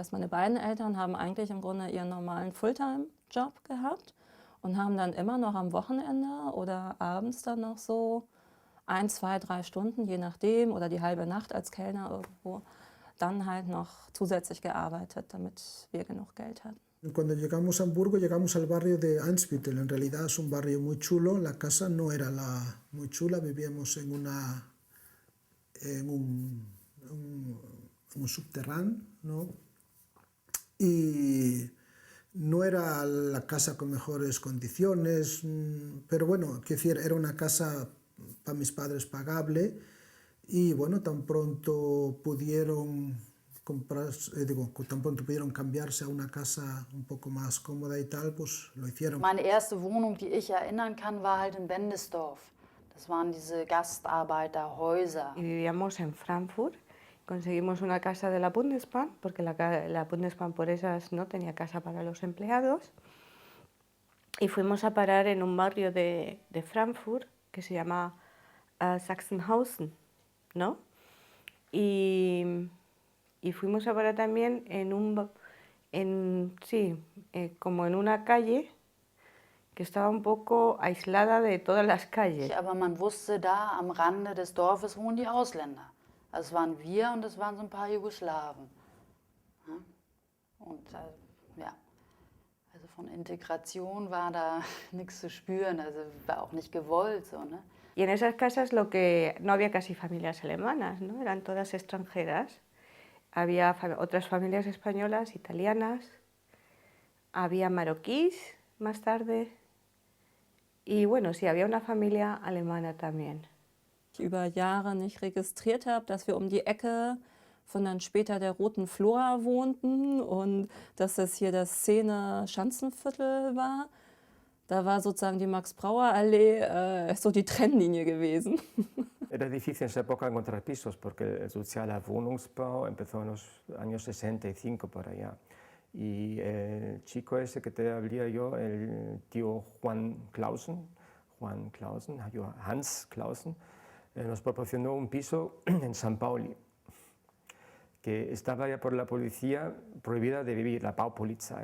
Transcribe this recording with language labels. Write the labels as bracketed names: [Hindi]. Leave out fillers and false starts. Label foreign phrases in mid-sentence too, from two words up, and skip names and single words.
[German] Meine beiden Eltern haben eigentlich im Grunde ihren normalen Fulltime-Job gehabt und haben dann immer noch am Wochenende oder abends dann noch so 1, 2, 3 Stunden, je nachdem, oder die halbe Nacht als Kellner irgendwo, dann halt noch zusätzlich gearbeitet, damit wir genug Geld hatten. [Spanish] Cuando llegamos a Hamburgo, llegamos al barrio de Ansbüttel. En realidad es un barrio muy chulo. La casa no era muy chula. Vivíamos en un subterráneo, ¿no? Y no era la casa con mejores condiciones, pero bueno, quiero decir, era una casa para mis padres pagable y bueno, tan pronto pudieron tan pronto pudieron cambiarse a una casa un poco más cómoda y tal, pues lo hicieron. [German] Meine erste Wohnung, die ich erinnern kann, war halt in Bendesdorf. Das waren diese Gastarbeiterhäuser. [Spanish] Y vivíamos en Frankfurt. Conseguimos una casa de la Bundesbahn, porque la Bundesbahn por esas no tenía casa para los empleados. Y fuimos a parar en un barrio de Frankfurt que se llama Sachsenhausen, ¿no? Y fuimos a parar también como en una calle que estaba un poco aislada de todas las calles. [German] Aber man wusste, da am Rande des Dorfes wohnen die Ausländer. Also es waren wir und es waren so ein paar Jugoslawen. Und ja, also von Integration war da nichts zu spüren, also war auch nicht gewollt. So, ne? [Spanish] Y en esas casas no había casi familias alemanas, ¿no? Eran todas extranjeras. Había otras familias españolas, italianas, había marroquíes más tarde y bueno, sí, había una familia alemana también. [German] Ich über Jahre nicht registriert habe, dass wir um die Ecke von dann später der Roten Flora wohnten und dass das hier das Szene-Schanzenviertel war. Da war sozusagen die Max-Brauer-Allee so die Trennlinie gewesen. [Spanish] Era difícil en esa época encontrar pisos porque el [German] sozialer Wohnungsbau [Spanish] empezó en los años 65 por allá. Y el chico ese que te hablé yo, el tío Hans Clausen, nos proporcionó un piso en San Pauli, que estaba ya por la policía prohibida de vivir, la Baupolizei.